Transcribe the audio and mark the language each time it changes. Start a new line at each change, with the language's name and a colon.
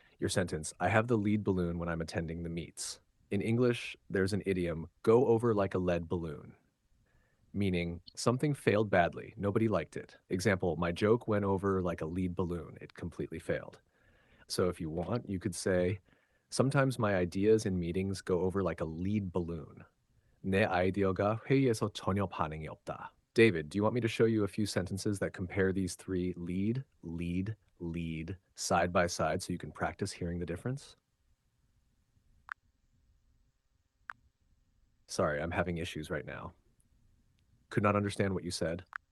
English: Your sentence, I have the lead balloon when I'm attending the meets. In English, there's an idiom, go over like a lead balloon, meaning something failed badly. Nobody liked it. Example, my joke went over like a lead balloon. It completely failed. So if you want, you could say, sometimes my ideas in meetings go over like a lead balloon.
Korean: 내 아이디어가 회의에서 전혀 반응이 없다.
English: David, do you want me to show you a few sentences that compare these three lead, lead, side by side so you can practice hearing the difference? Sorry, I'm having issues right now. Could not understand what you said.